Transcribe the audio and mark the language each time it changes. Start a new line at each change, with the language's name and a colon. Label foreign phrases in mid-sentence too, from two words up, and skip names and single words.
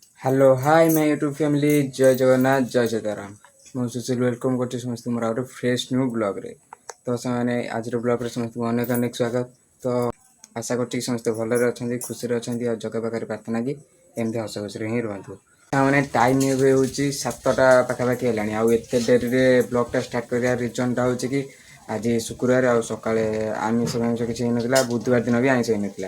English: Hello hi
Odia: मैं
English: YouTube family
Odia: ଜୟ ଜଗନ୍ନାଥ ଜୟ ସୀତାରାମ ମୁଁ ସୁଶୀଲ ୱେଲକମ୍ କରୁଛି ସମସ୍ତଙ୍କୁ ମୋର ଗୋଟେ
English: fresh new
Odia: ବ୍ଲଗ୍ରେ। ତ ସେମାନେ ଆଜିର ବ୍ଲଗ୍ରେ ସମସ୍ତଙ୍କୁ ଅନେକ ଅନେକ ସ୍ୱାଗତ। ତ ଆଶା କରୁଛି କି ସମସ୍ତେ ଭଲରେ ଅଛନ୍ତି, ଖୁସିରେ ଅଛନ୍ତି ଆଉ ଜଗା ପାଖରେ ପ୍ରାର୍ଥନା କି ଏମିତି ହସ ଖୁସିରେ ହିଁ ରୁହନ୍ତୁ। ମାନେ ଟାଇମ୍ ଏବେ ହେଉଛି 7ଟା ପାଖାପାଖି ହେଲାଣି ଆଉ ଏତେ ଡେରିରେ ବ୍ଲଗ୍ଟା ଷ୍ଟାର୍ଟ କରିବା ରିଜନ୍ଟା ହେଉଛି କି ଆଜି ଶୁକ୍ରବାର ଆଉ ସକାଳେ ଆମିଷ କିଛି ହେଇନଥିଲା, ବୁଧବାର ଦିନ ବି ଆଇଁଷ ହେଇନଥିଲା।